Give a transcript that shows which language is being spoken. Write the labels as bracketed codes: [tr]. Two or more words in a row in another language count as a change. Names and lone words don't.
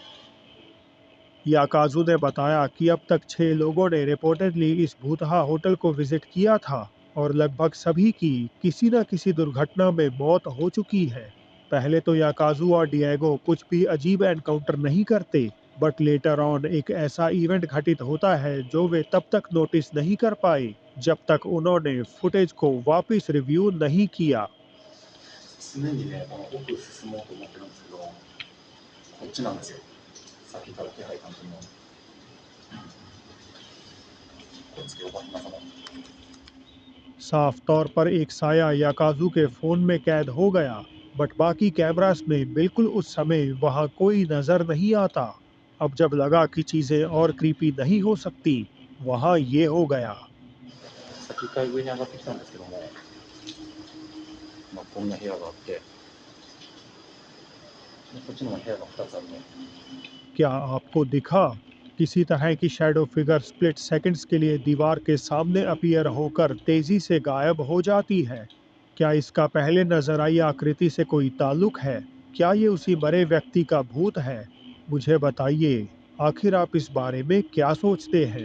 [hi] याकाजू ने बताया कि अब तक 6 लोगों ने रिपोर्टेडली इस भूतहा होटल को विजिट किया था, और लगभग सभी की किसी न किसी दुर्घटना में मौत हो चुकी है। पहले तो याकाजू और डिएगो कुछ भी अजीब एनकाउंटर नहीं करते, [en] but later on [hi] एक ऐसा इवेंट घटित होता है जो वे तब तक नोटिस नहीं कर पाए जब तक उन्होंने फुटेज को वापस रिव्यू नहीं किया। [ja] 常にね、この奥進もうと思ってるんですけど、こっちなんですよ。さっきから気配感じるの。こっちおばひな様。 [hi] साफ तौर पर एक साया याकाजू के फोन में कैद हो गया, बट बाकी कैमरास में बिल्कुल उस समय वहां कोई नजर नहीं आता। अब जब लगा कि चीजें और क्रीपी नहीं हो सकती, वहां ये हो गया। [ja] さっき一回上に上がってきたんですけども、まあ、こんな部屋があって、こっちの部屋が2つあるね。 [hi] क्या आपको दिखा? किसी तरह की [en] shadow figure split seconds [hi] के लिए दीवार के सामने अपीयर होकर तेजी से गायब हो जाती है। क्या इसका पहले नजर आई आकृति से कोई ताल्लुक है? क्या ये उसी मरे व्यक्ति का भूत है? मुझे बताइए, आखिर आप इस बारे में क्या सोचते हैं?